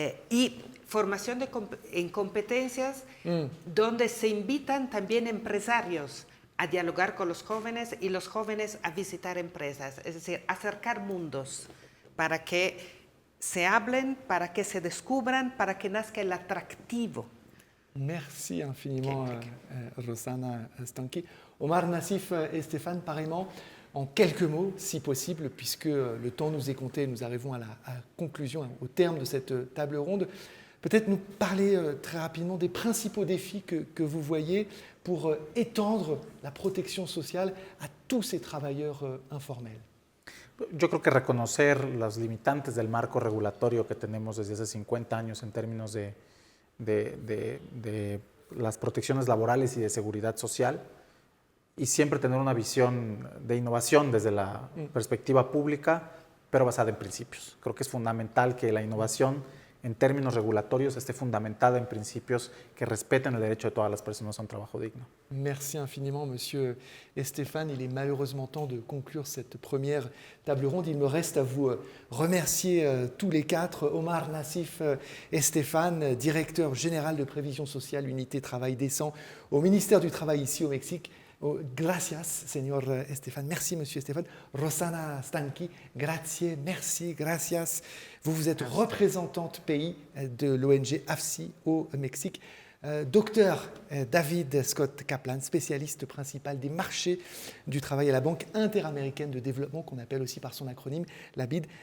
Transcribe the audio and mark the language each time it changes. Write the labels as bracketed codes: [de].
[es] y formación en competencias donde se invitan también empresarios a dialogar con los jóvenes y los jóvenes a visitar empresas, es decir, acercar mundos para que se hablen, para que se descubran, para que nazca el atractivo. [fr] Merci infiniment, Rossana Stanky. Omar Nassif et Stéphane, pareillement, en quelques mots, si possible, puisque le temps nous est compté, nous arrivons à la conclusion, au terme de cette table ronde. Peut-être nous parler très rapidement des principaux défis que vous voyez pour étendre la protection sociale à tous ces travailleurs informels. [es] Yo creo que reconocer los limitantes del marco regulatorio que tenemos desde hace 50 años en términos de las protecciones laborales y de seguridad social, y siempre tener una visión de innovación desde la perspectiva pública, pero basada en principios. Creo que es fundamental que la innovación en términos regulatorios esté fundamentada en principios que respeten el derecho de todas las personas a un trabajo digno. [fr] Merci infiniment, Monsieur Stéphane. Il est malheureusement temps de conclure cette première table ronde. Il me reste à vous remercier tous les quatre, Omar Nassif et Stéphane, directeur général de prévision sociale, unité travail décent au ministère du Travail ici au Mexique. [es] Gracias, señor Stéphane. [fr] Merci, monsieur Stéphane. Rossana Stanky, grazie, merci, gracias. Vous êtes représentante pays de l'ONG AFSI au Mexique. Docteur David Scott Kaplan, spécialiste principal des marchés du travail à la Banque interaméricaine de développement, qu'on appelle aussi par son acronyme, la BID.